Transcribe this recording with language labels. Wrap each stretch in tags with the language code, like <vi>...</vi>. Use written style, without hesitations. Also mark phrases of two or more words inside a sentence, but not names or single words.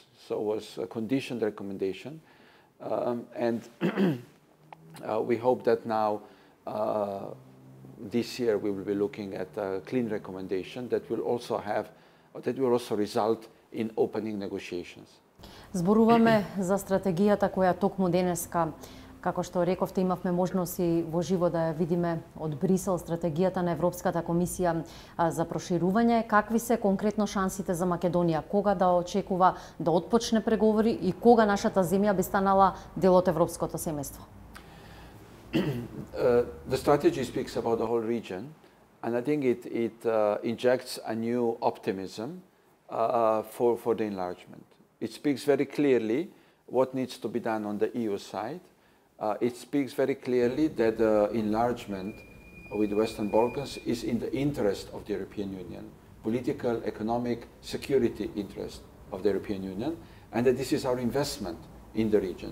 <en>So it was a conditioned recommendation. And we hope that now, this year, we will be looking at a clean recommendation that will also result in opening negotiations.</en> <mk>Зборуваме за стратегијата која токму денеска, како што рековте, имавме можност и во живо да ја видиме од Брисел, стратегијата на Европската комисија за проширување. Какви се конкретно шансите за Македонија? Кога да очекува да отпочне преговори и кога нашата земја би станала дел од европското семејство?</mk> <en>The strategy speaks about the whole region, and I think it injects a new optimism for the enlargement. It speaks very clearly what needs to be done on the EU side. It speaks very clearly that the enlargement with the Western Balkans is in the interest of the European Union, political, economic, security interest of the European Union, and that this is our investment in the region.</en>